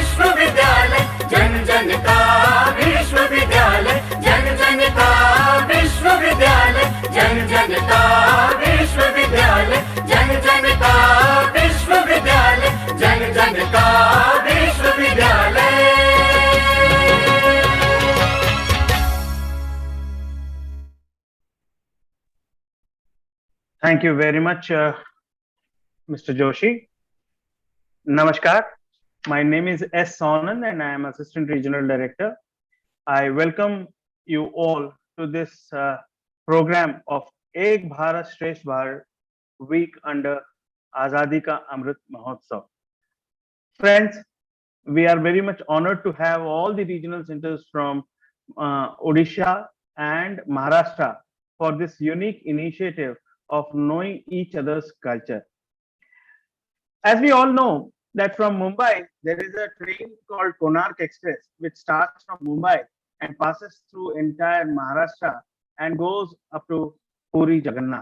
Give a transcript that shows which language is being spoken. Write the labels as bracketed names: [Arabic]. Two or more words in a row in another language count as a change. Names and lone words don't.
[Hindi] विश्वविद्यालय जन जन का विश्वविद्यालय जन जन का विश्व जन का विश्वविद्यालय, जन जन का विश्वविद्यालय, जन जन का विश्वविद्यालय। [English] Thank you very much, Mr. Joshi. Namaskar. My name is S. Sonan and I am Assistant Regional Director. I welcome you all to this program of Ek Bharat Shreshtha Bharat week under Azadi Ka Amrit Mahotsav. Friends, we are very much honored to have all the regional centers from Odisha and Maharashtra for this unique initiative of knowing each other's culture. As we all know that from Mumbai, there is a train called Konkan Express, which starts from Mumbai and passes through entire Maharashtra and goes up to Puri Jagannath.